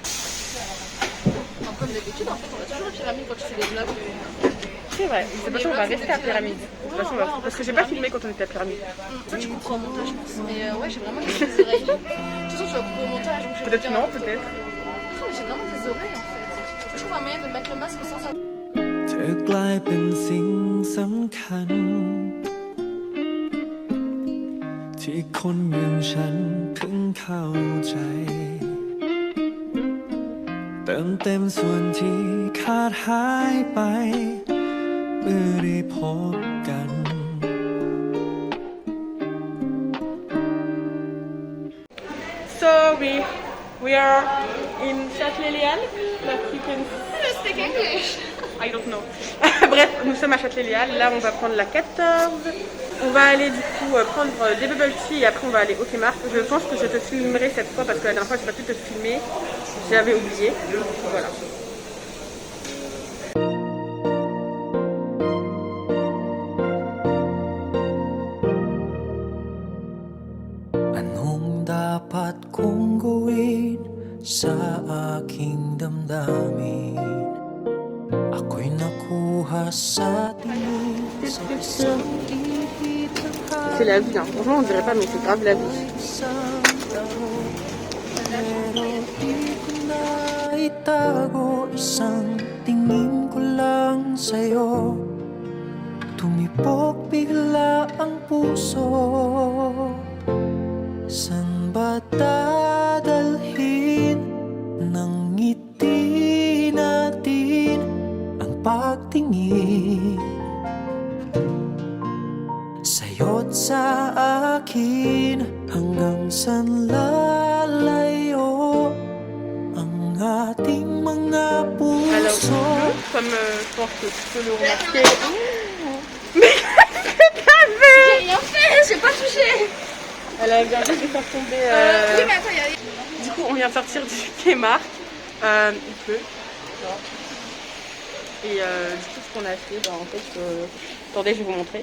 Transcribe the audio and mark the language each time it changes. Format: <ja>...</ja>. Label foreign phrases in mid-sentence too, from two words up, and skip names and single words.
<fr>Comme d'habitude, en fait, on a toujours une pyramide quand tu fais des vlogs. C'est vrai. De toute façon, on va rester à Pyramide. De toute façon, parce que j'ai pas filmé quand on était à Pyramide. Ça, tu couperas au montage, je pense. Mais ouais, j'ai vraiment des oreilles. De toute façon, tu vas couper au montage. Peut-être non, peut-être. J'ai vraiment des oreilles, en fait. Je trouve un moyen de mettre le masque sans ça.</fr> <th>เธอกลายเป็นสิ่งสำคัญที่คนอย่างฉันเพิ่งเข้าใจเติมเต็มส่วนที่ขาดหายไปเมื่อได้พบกัน</th> <en>So we are in Châtelet-Léal, like you can Speak English. I don't know.</en> <fr>Bref, nous sommes à Châtelet-Léal, là on va prendre la 14. On va aller du coup prendre des</fr> <en>bubble tea</en> <fr>et après on va aller au Kmart. Je pense que je te filmerai cette fois parce que la dernière fois j'ai pas pu te filmer, j'avais oublié. Voilà.</fr> <tl>Anong dapat kong gawin sa aking damdamin? Ako'y nakuha sa tingin sa isang ihip ng</tl> <fr>C'est la vie, hein. Franchement on dirait pas mais c'est grave la vie.</fr> <tl>isang taon. Pero di ko na itago, isang tingin ko lang sa'yo Tumipok bigla ang puso. San ba dadalhin ng ngiti natin ang pagtingin? Sa'yo't sa akin hanggang saan lalayo ang ating mga</tl> <fr>Alors,</fr> <tl>puso.</tl> <fr>comme je pense que tu peux le remarquer. Mais qu'est-ce que t'as fait? J'ai rien fait, j'ai pas touché. Elle a bien juste de faire tomber. Oui, mais attends, il y a... Du coup, on vient de sortir du Kmart. Il pleut. Et du coup, ce qu'on a fait, en fait, attendez, je vais vous montrer.</fr>